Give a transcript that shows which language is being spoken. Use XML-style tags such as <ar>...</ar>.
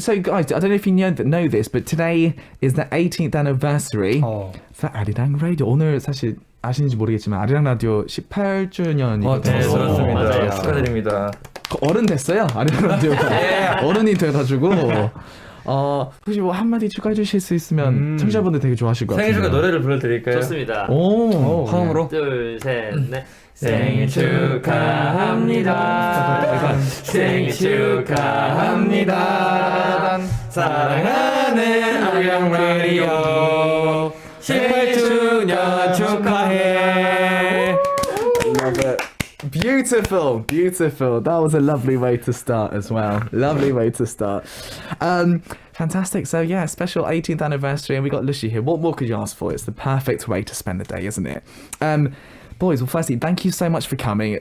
<en>So, guys, I don't know if you know this, but today is the 18th anniversary for Arirang Radio.</en> <ko>오늘 사실 아시는지 모르겠지만 아리랑 라디오 18주년이거든요. 네, 그렇습니다. 맞아요. 축하드립니다. 어른 됐어요. 아리랑 라디오가 어른이 돼가지고 혹시 뭐 한마디 추가해 주실 수 있으면 청취자분들 되게 좋아하실 것 같아요. 생일 축하 노래를 불러드릴까요? 좋습니다. 오, 화음으로. 둘, 셋, 넷. 생일 축하합니다. 생일 축하합니다. 사랑하는 아리랑 라디오 18주년 축하해.</ko> <en>love it. Beautiful. That was a lovely way to start as well. Lovely way to start. Fantastic. So yeah, special 18th anniversary, and we got Lucy here. What more could you ask for? It's the perfect way to spend the day, isn't it? Boys, well, firstly, thank you so much for coming.</en>